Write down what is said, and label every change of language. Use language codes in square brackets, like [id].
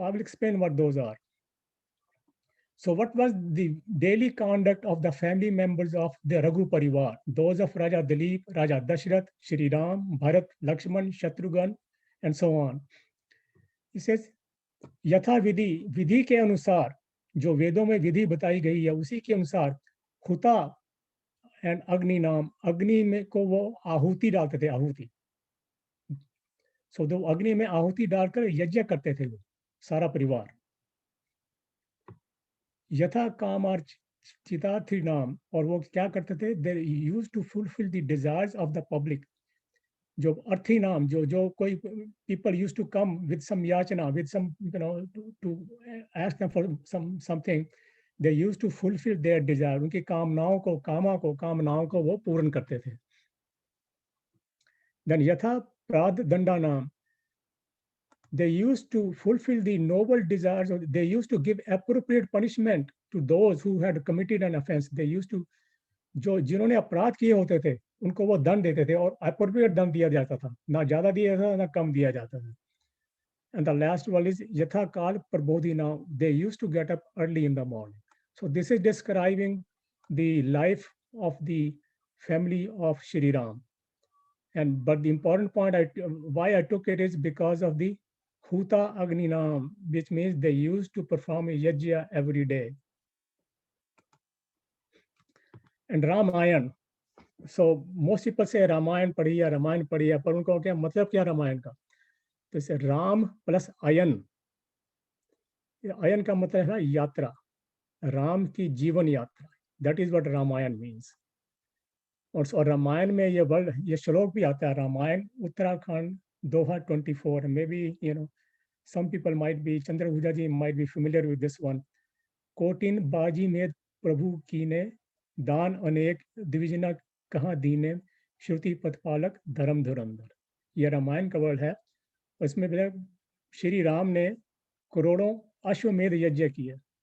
[en] So I will explain what those are. So what was the daily conduct of the family members of the Raghu Parivar? Those of Raja Dilip, Raja Dashrath, Shri Ram, Bharat, Lakshman, Shatrughan, and so on. [hi] He says, यथा विधि, विधि के अनुसार, जो वेदों में विधि बताई गई है उसी के अनुसार, हुता एंड अग्नि नाम, अग्नि में को वो आहुति डालते थे, आहुति। सो तो अग्नि में आहुति डालकर यज्ञ करते थे वो सारा परिवार। यथा कामार्च चितार्थी नाम, और वो क्या करते थे, [en] They use to fulfil the desires of the public. [hi] जो अर्थी नाम, जो कोई [en] people used to come with some yachana, with some, to ask them for something, they used to fulfill their desire. [hi] उनकी कामनाओं को वो पूर्ण करते थे। [en] Then [hi] यथा प्राद दंडा नाम, [en] they used to fulfill the noble desires, or they used to give appropriate punishment to those who had committed an offense. They used to [hi] जो जिन्होंने अपराध किए होते थे उनको वो दंड देते थे और अप्रोप्रिएट दंड दिया जाता था, ना ज्यादा दिया जाता था ना कम दिया जाता था. [en] And the last one is Yatha Kal Prabodhina. They used to get up early in the morning. So this is describing the life of the family of Shri Ram. But the important point why I took it is because of the Huta Agninam, which means they used to perform a yajna every day. And Ramayan. So most people say Ramayan padhiya, [hi] पर उनको क्या मतलब क्या रामायण का? तो इसे Ram plus अयन, अयन का मतलब है यात्रा, राम की जीवन यात्रा. [en] That is what Ramayan means. [hi] और रामायण में ये वर्ड, ये श्लोक भी आता है, रामायण उत्तराखंड दोहा 24. [en] Maybe some people might be, Chandrabhuja ji might be familiar with this one. [hi] Cotton बाजी में प्रभु कीने, दान अनेक दिविजना कहाँ दीने, श्रुति पथपालक धर्म धुरंधर. ये रामायण का वर्ड है. इसमें श्री राम ने करोड़ों अश्वमेध यज्ञ किए.